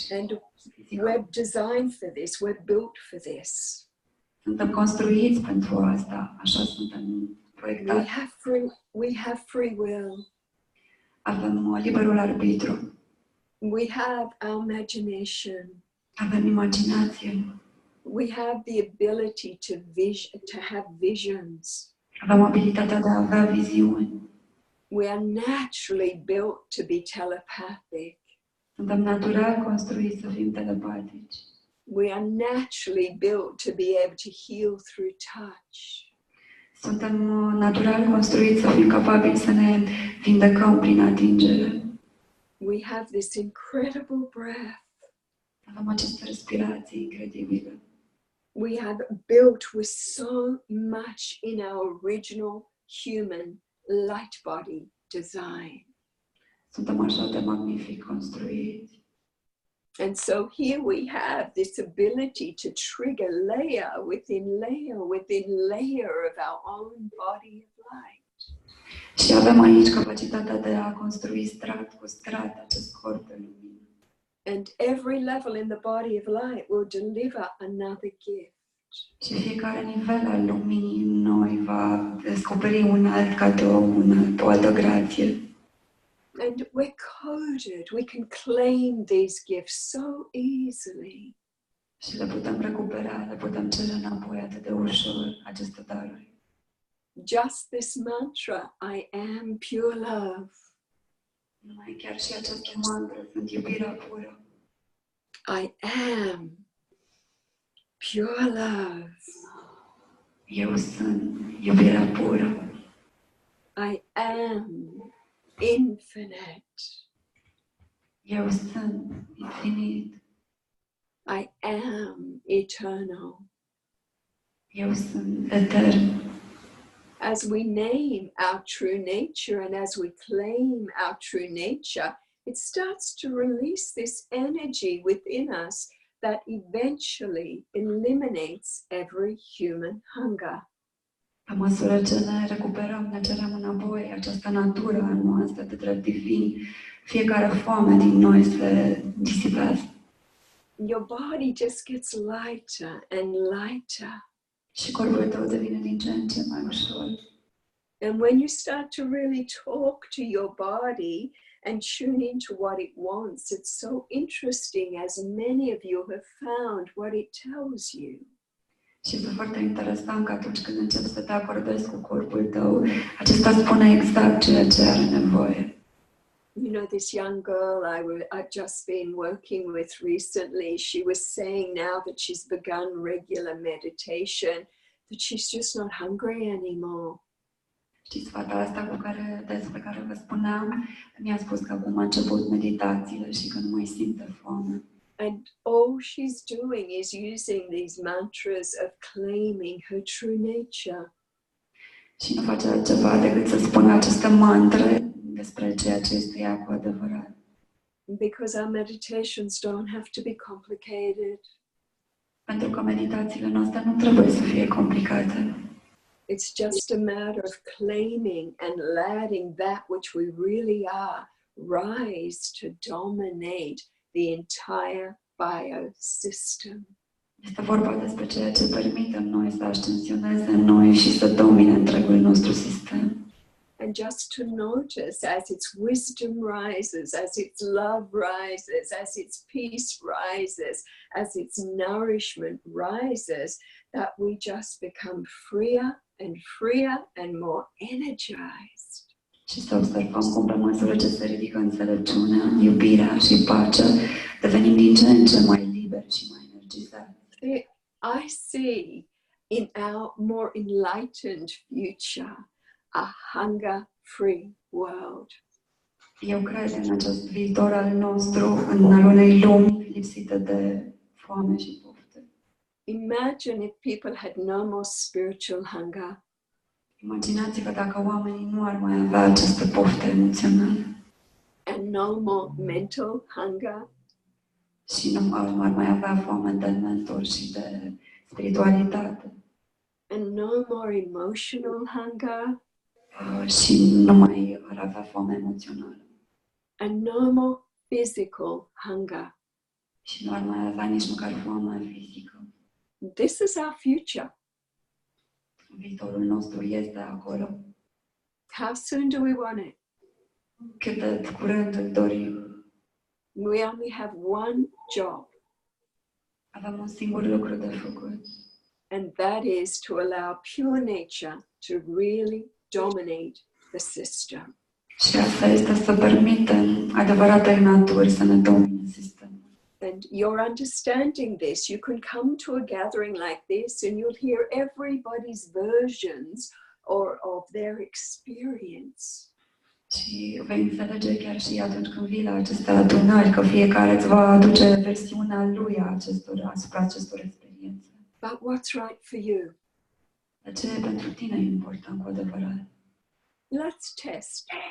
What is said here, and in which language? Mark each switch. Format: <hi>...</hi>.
<en>And we're designed for this, we're built for this.</en> <ro>Suntem construiți pentru asta, așa suntem proiectați.</ro> <en>We have free will.</en> <ro>Avem liberul arbitru.</ro> <en>We have our imagination.</en> <ro>Avem imaginație.</ro> <en>We have the ability to have visions.</en> <ro>Avem abilitatea de a avea viziuni.</ro> <en>We are naturally built to be telepathic.</en> <ro>Suntem natural construiți să fim telepatici.</ro> <en>We are naturally built to be able to heal through touch.</en> <ro>Suntem natural construiți să fim capabili să ne vindecăm prin atingere.</ro> <en>We have this incredible breath.</en> <ro>Avem această respirație incredibilă.</ro> <en>We have built with so much in our original human light body design.</en> <ro>Suntem așa de magnific construiți.</ro> <en>And so here we have this ability to trigger layer within layer within layer of our own body of light.</en> <ro>Și avem aici capacitatea de a construi strat cu strat acest corp de lumină.</ro> <en>And every level in the body of light will deliver another gift.</en> <ro>Și fiecare nivel al luminii în noi va descoperi un alt cadou, o altă grație.</ro> <en>And we're coded. We can claim these gifts so easily.</en> <ro>Și le putem recupera, le putem cere înapoi atât de ușor, aceste daruri.</ro> <en>Just this mantra, I am pure love.</en> <ro>Numai chiar și această mantră, sunt iubirea pură.</ro> <en>I am pure love.</en> <ro>Eu sunt iubirea pură.</ro> <en>I am infinite.</en> <ro>Eu sunt infinit.</ro> <en>I am eternal.</en> <ro>Eu sunt etern.</ro> <en>As we name our true nature and as we claim our true nature, it starts to release this energy within us that eventually eliminates every human hunger.</en> <ro>Pe măsură ce ne recuperăm, ne cerem înapoi această natură a noastră de drept divin, fiecare foame din noi se disipează.</ro> <en>Your body just gets lighter and lighter.</en> <ro>Și corpul tău devine din ce în ce mai ușor.</ro> <en>And when you start to really talk to your body and tune into what it wants, it's so interesting, as many of you have found what it tells you.</en> <ro>Și este foarte interesant că atunci când începi să te acordezi cu corpul tău, acesta spune exact ceea ce are nevoie.</ro> <en>You know, this young girl I've just been working with recently, she was saying now that she's begun regular meditation, that she's just not hungry anymore.</en> <ro>Știți, fata asta despre care vă spuneam, mi-a spus că acum a început meditațiile și că nu mai simte foame.</ro> <en>And all she's doing is using these mantras of claiming her true nature.</en> <ro>Și nu face altceva decât să spună aceste mantre despre ceea ce este ea cu adevărat.</ro> <en>Because our meditations don't have to be complicated.</en> <ro>Pentru că meditațiile noastre nu trebuie să fie complicate.</ro> <en>It's just a matter of claiming and letting that which we really are rise to dominate the entire biosystem.</en> <ro>Este vorba despre ceea ce permitem noi să ascensioneze în noi și să domine întregul nostru sistem.</ro> <en>And just to notice as its wisdom rises, as its love rises, as its peace rises, as its nourishment rises, that we just become freer and freer and more energized.</en> <ro>Și să observăm cum pe măsură ce se ridică înțelepciunea, iubirea și pacea, devenim din ce în ce mai liberi și mai energizați.</ro> <en>I see in our more enlightened future a hunger-free world.</en> <ro>Eu cred în acest viitor al nostru, în al unei lumi lipsite de foame și poftă.</ro> <en>Imagine if people had no more spiritual hunger.</en> <ro>Imaginați-vă dacă oamenii nu ar mai avea aceste pofte emoționale.</ro> <en>And no more mental hunger.</en> <ro>Și nu ar mai avea foame de mentor și de spiritualitate.</ro> <en>And no more emotional hunger.</en> <ro>Și nu mai ar avea foame emoțională.</ro> <en>And no more physical hunger.</en> <ro>Și nu ar mai avea nici măcar foame fizică.</ro> <en>This is our future.</en> <ro>Viitorul nostru este acolo.</ro> <en>How soon do we want it?</en> <ro>Cât de curând îl dorim.</ro> <en>We only have one job,</en> <ro>Avem un singur lucru de făcut.</ro> <en>and that is to allow pure nature to really dominate the system.</en> <ro>Și asta este să permitem adevăratei naturi să ne domine sistemul.</ro> <en>And you're understanding this. You can come to a gathering like this and you'll hear everybody's versions of their experience.</en> <ro>Și vei înțelege chiar și atunci când vii la aceste adunări că fiecare îți va aduce versiunea lui asupra acestor experiențe.</ro> <en>But what's right for you?</en> <ro>De ce pentru tine e important cu adevărat?</ro> <en>Let's test.</en>